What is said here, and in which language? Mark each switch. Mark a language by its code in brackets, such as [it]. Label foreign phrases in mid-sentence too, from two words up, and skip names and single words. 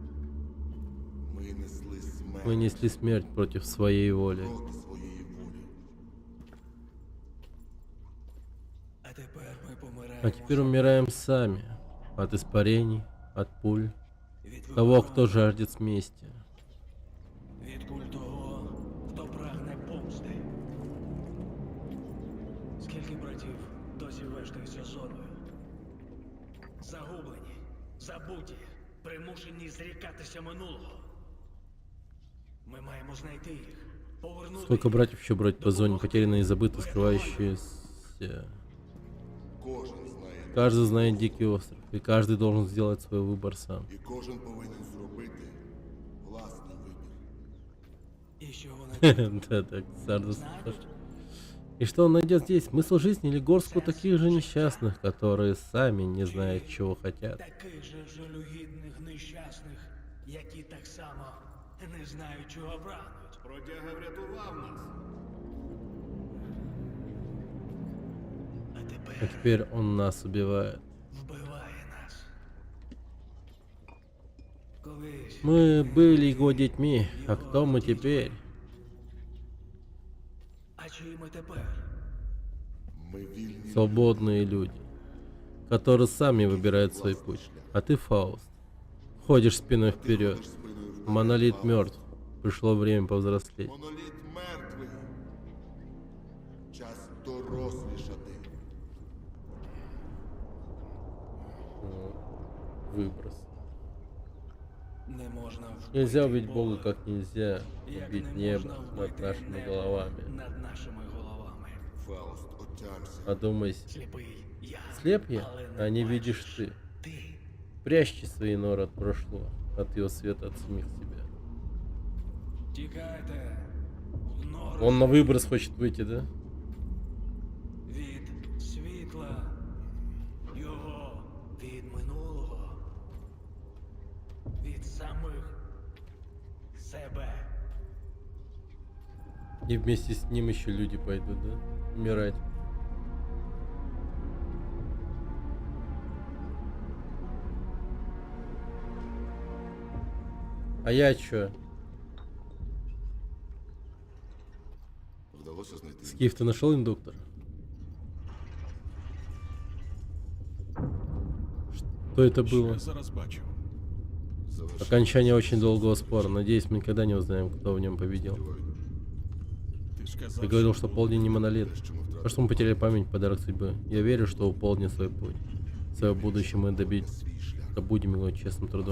[ru] Мы несли смерть против своей воли. А теперь умираем сами. От испарений, от пуль. Того, кто жаждет мести. [uk] Від куль того, хто прагне помсти. Скільки братів досі вештаються зоною? Загублені, забуті, примушені зрікатися минулого. Ми маємо знайти їх, повернути. [ru] Сколько братьев еще бродит по зоне, потерянные и забыты, скрывающиеся. Каждый знает дикий остров, и каждый должен сделать свой выбор сам. Да, так, Сардус. И что он найдет здесь? Смысл жизни или горстку таких же несчастных, которые сами не знают, чего хотят? [uk] Таких же жалюгідних нещасних, які так само не знають, чого прагнуть. Бродяга врятував нас. [ru] А теперь он нас убивает. [uk] Вбиває нас. Колись [ru] Мы были его детьми, а кто мы теперь? [uk] А чиї ми тепер? [ru] Свободные люди, которые сами выбирают свой путь. А ты, Фауст, ходишь спиной вперед. Монолит мертв. Пришло время повзрослеть. [uk] Моноліт мертвий. Час дорослішати. [ru] Выброс. [uk] Не можна [ru] Нельзя убить Бога, как нельзя убить небо над нашими головами. [uk] над нашими головами. Фауст, отямся. [ru] Одумайся. [uk] Сліпий я. [ru] Слеп я, а не видишь ты. Прячьте свои норы от прошлого, от его света, от самих себя. [uk] Тікайте. В нору [ru] Он на выброс хочет выйти, да? [uk] від світла. Його від минулого. Від самих себе. [ru] И вместе с ним еще люди пойдут, да? Умирать. А я чё? [uk] Вдалося знайти. [ru] Скиф, ты нашел индуктор? Что это было? [uk] Зараз бачу. [ru] Окончание очень долгого спора. Надеюсь, мы никогда не узнаем, кто в нем победил. Ты говорил, что полдень не монолит. А что мы потеряли память, подарок судьбы. Я верю, что у полдня свой путь. Свое будущее мы добудем его честным трудом.